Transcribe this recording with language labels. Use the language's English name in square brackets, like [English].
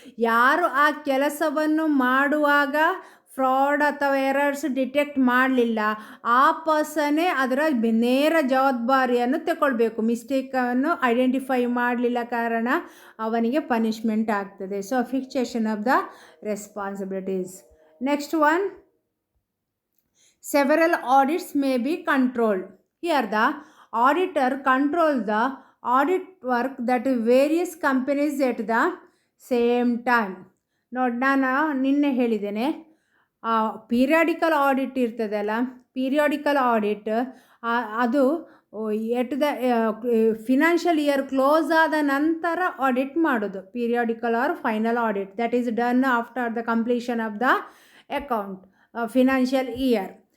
[Kannada] ಯಾರು ಆ ಕೆಲಸವನ್ನು ಮಾಡುವಾಗ ಫ್ರಾಡ್ ಅಥವಾ ಎರರ್ಸ್ ಡಿಟೆಕ್ಟ್ ಮಾಡಲಿಲ್ಲ, ಆ ಪರ್ಸನ್ನೇ ಅದರ ನೇರ ಜವಾಬ್ದಾರಿಯನ್ನು ತಗೊಳ್ಬೇಕು. ಮಿಸ್ಟೇಕನ್ನು ಐಡೆಂಟಿಫೈ ಮಾಡಲಿಲ್ಲ ಕಾರಣ ಅವನಿಗೆ ಪನಿಷ್ಮೆಂಟ್ ಆಗ್ತದೆ. [English] So fixation of the responsibilities. Next one, several audits may be controlled. Here the auditor controls the audit work that various companies at the same time. [Kannada] ನೋಡಿ, ನಾನು ನಿನ್ನೆ ಹೇಳಿದ್ದೇನೆ ಪೀರಿಯಾಡಿಕಲ್ ಆಡಿಟ್ ಇರ್ತದಲ್ಲ, ಪೀರಿಯಾಡಿಕಲ್ ಆಡಿಟ್ ಅದು [English] at the financial year [Kannada] close ಆದ ನಂತರ audit ಮಾಡೋದು. [English] Periodical or final audit that is done after the completion of the account financial year.